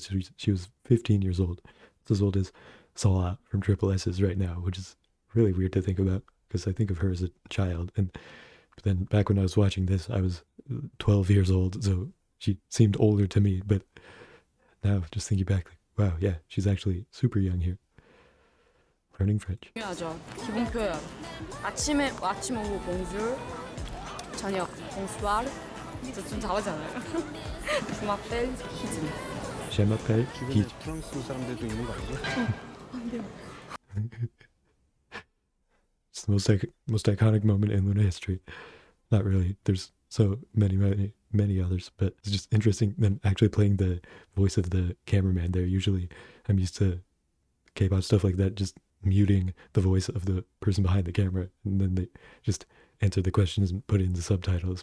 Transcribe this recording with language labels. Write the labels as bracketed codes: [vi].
[en] So she was 15 years old. It's as old as Saw from Triple S's right now, which is really weird to think about because I think of her as a child. But then back when I was watching this, I was 12 years old, so she seemed older to me. But now, just thinking back, like, wow, yeah, she's actually super young here. Learning French. [ko] 중요하죠. 기본 표현. 아침 오후 [fr] bonjour, [ko] 저녁 [fr] bonsoir. [ko] 저 좀 잘하지 않아요? [fr] Je m'appelle HeeJin. Je m'appelle HeeJin. [ko] 프랑스 사람들도 있는 거 아니죠? 안 돼요. [en] It's the most iconic moment in LOONA history. Not really. There's so many others, but it's just interesting them actually playing the voice of the cameraman there. Usually I'm used to K-pop stuff like that, just muting the voice of the person behind the camera, and then they just answer the questions and put in the subtitles.